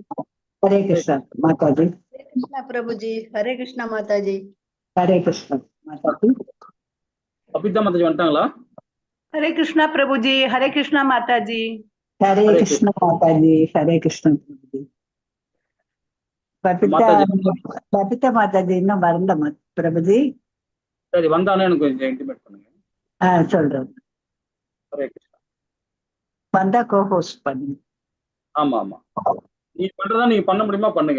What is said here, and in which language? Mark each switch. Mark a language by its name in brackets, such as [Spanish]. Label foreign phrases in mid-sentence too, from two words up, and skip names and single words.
[Hindi] हरे कृष्णा माता जी। हरे कृष्णा प्रभु जी, हरे कृष्णा माता जी। हरे कृष्णा माता जी। [Tamil] अपिता माता जी வந்துட்டாங்களா? [Hindi] हरे कृष्णा प्रभु जी, हरे कृष्णा माता जी। हरे कृष्णा माता जी, हरे कृष्णा प्रभु जी। [Tamil] பபிதா மாதாஜி இன்னும் வரல பிரபுஜி. சரி, வந்தானே எனக்கு கொஞ்சம் இன்டிமேட் பண்ணுங்க. சொல்றேன். ஹரே கிருஷ்ணா. வந்தா கோ-ஹோஸ்ட் பண்ணுங்க. ஆமா ஆமா, நீங்க பண்றதா நீங்க பண்ண முடியுமா பண்ணுங்க.